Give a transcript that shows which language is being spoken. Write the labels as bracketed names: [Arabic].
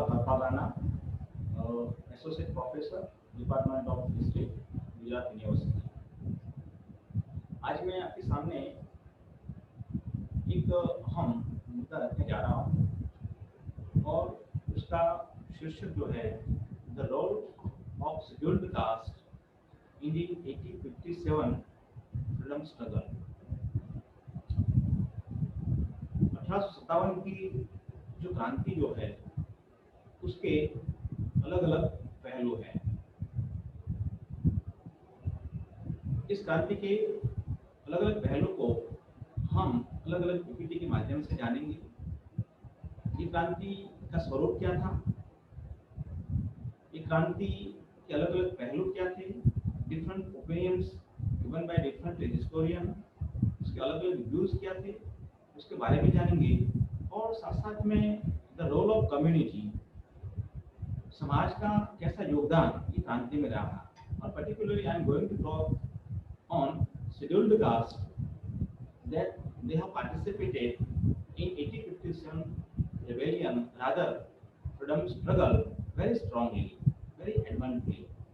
[English] Harpal Rana, Associate Professor, Department of History, Gujarat University. [Hindi] आज मैं आपके सामने एक अहम मुद्दा रखने जा रहा हूँ और उसका शीर्षक जो है [English] The role of scheduled caste in the 1857 freedom struggle. [Hindi] 1857 की जो क्रांति जो है उसके अलग अलग पहलू हैं। इस क्रांति के अलग अलग पहलू को हम अलग अलग पीपीटी के माध्यम से जानेंगे। ये क्रांति का स्वरूप क्या था, ये क्रांति के अलग अलग पहलू क्या थे, [English] different opinions given by different historian, [Hindi] उसके अलग अलग व्यूज क्या थे, उसके बारे में जानेंगे। और साथ साथ में [English] the role of community, [Hindi] समाज का कैसा योगदान ये क्रांति में रहा। [English] और particularly I am going to talk on scheduled caste that they have participated in 1857 rebellion, rather freedom struggle, very strongly, very adamantly.